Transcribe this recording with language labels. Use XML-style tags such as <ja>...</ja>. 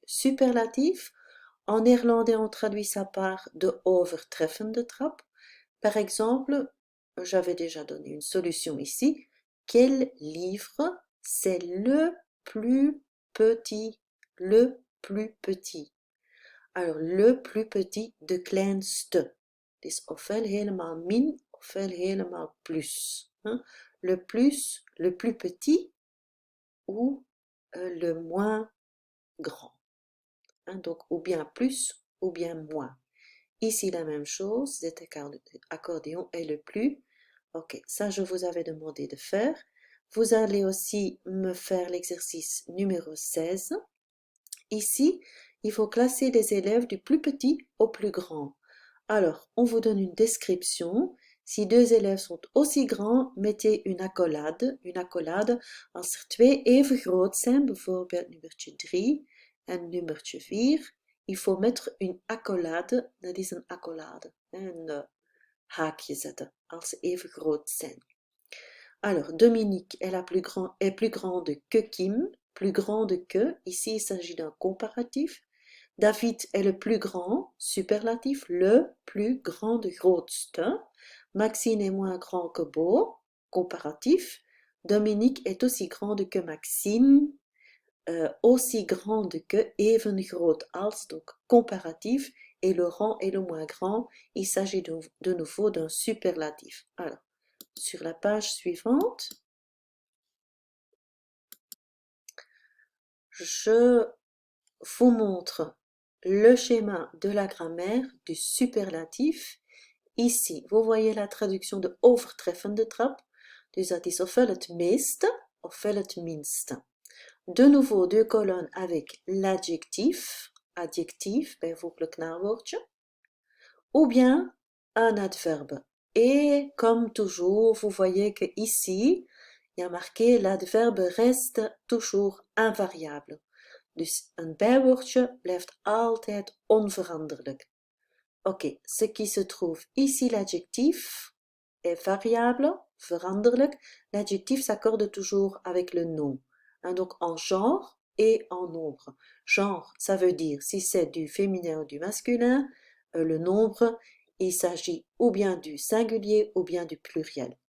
<fr>Superlatif, en néerlandais, on traduit ça par de overtreffende trap. Par exemple, j'avais déjà donné une solution ici. Quel livre c'est le plus petit? Le plus petit. Alors, le plus petit, de kleinste.</fr> <nl>Het is ofwel helemaal min, ofwel helemaal plus.</nl> <fr>Le plus, le plus petit ou le moins grand. Donc, ou bien plus ou bien moins. Ici, la même chose, cet accordéon est le plus. Ok, ça, je vous avais demandé de faire. Vous allez aussi me faire l'exercice numéro 16. Ici, il faut classer les élèves du plus petit au plus grand. Alors, on vous donne une description. Si deux élèves sont aussi grands, mettez une accolade. Une accolade,</fr> <nl>als er twee even groot zijn, bijvoorbeeld nummertje 3 en nummertje 4,</nl> <fr>il faut mettre une accolade.</fr> <nl>Dat is een accolade. Een haakje zetten, als ze even groot zijn.</nl> <fr>Alors, Dominique est plus grande que Kim, plus grande que, ici il s'agit d'un comparatif. David est le plus grand, superlatif, le plus grand, de grootste. Maxine est moins grand que Bo, comparatif. Dominique est aussi grande que Maxine, aussi grande que,</fr> <nl>even groot als,</nl> <fr>donc comparatif. Et Laurent est le moins grand, il s'agit de nouveau d'un superlatif. Alors, sur la page suivante, je vous montre le schéma de la grammaire du superlatif. Ici, vous voyez la traduction de overtreffende trap.</fr> <nl>Dus dat is ofwel het meeste, ofwel het minste.</nl> <fr>De nouveau, deux colonnes avec l'adjectif, adjectif,</fr> <nl>bijvoorbeeld naamwoordje,</nl> <fr>ou bien un adverbe. Et comme toujours, vous voyez que ici, il y a marqué l'adverbe reste toujours invariable.</fr> <nl>Dus een bijwoordje blijft altijd onveranderlijk.</nl> <fr>Ok, ce qui se trouve ici, l'adjectif est variable, veranderlijk. L'adjectif s'accorde toujours avec le nom. Donc en genre et en nombre. Genre, ça veut dire si c'est du féminin ou du masculin. Le nombre, il s'agit ou bien du singulier ou bien du pluriel.</fr>